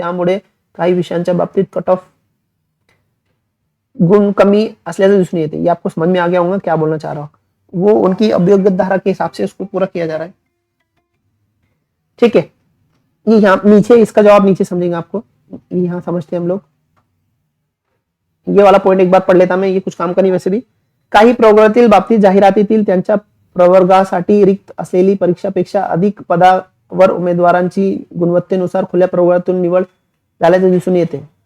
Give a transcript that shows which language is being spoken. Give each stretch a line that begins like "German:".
Marathi: त्यामुळे काही विषयांच्या बाबतीत कट ऑफ गुण कमी असल्याचे दिसून येते।
Hindi: ये आपको समझ में आ गया होगा क्या बोलना चाह रहा हूं। वो उनकी अभियोग्यता धारक के हिसाब से उसको पूरा किया जा रहा है, ठीक है। ये यहाँ नीचे इसका जवाब नीचे समझेंगे आपको, यहाँ समझते हैं हम लोग। ये वाला पॉइंट एक बार पढ़ लेता मैं, ये कुछ काम का नहीं वैसे भी।
Marathi: काही प्रवर्गातील बाबतीत जाहिरातीतील त्यांच्या प्रवर्गासाठी रिक्त असलेली परीक्षापेक्षा अधिक पदावर उमेदवारांची गुणवत्तेनुसार खुल्या प्रवर्गातून निवड झाल्याचे दिसून येते।